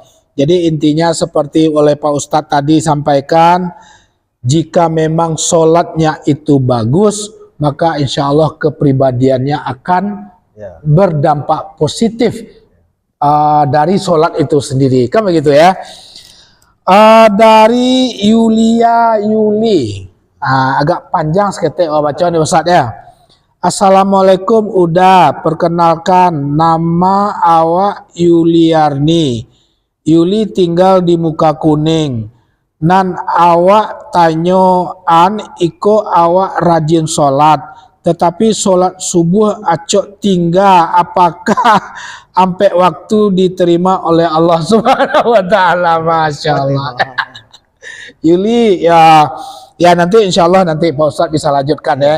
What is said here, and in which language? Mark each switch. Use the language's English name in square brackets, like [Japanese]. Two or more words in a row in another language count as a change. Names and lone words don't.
[Indonesian] Jadi intinya seperti oleh Pak Ustadz tadi sampaikan, jika memang sholatnya itu bagus, maka [Arabic] insya Allah [Indonesian] kepribadiannya akan berdampak positif dari sholat itu sendiri, kan begitu ya. Dari Yuli, agak panjang seketik baca nih Ustaz ya. Assalamualaikum, udah perkenalkan nama awak Yuliarni. Yuli tinggal di Muka Kuning. [Minangkabau] Nan awak tanyoan iko [Indonesian] awak rajin sholat, tetapi sholat subuh acok tinggal, apakah sampai waktu diterima oleh Allah [Arabic] Subhanahu wa taala? Masya Allah. [Indonesian] Yuli, ya nanti [Arabic] insya Allah [Indonesian] nanti Pak Ustadz bisa lanjutkan ya.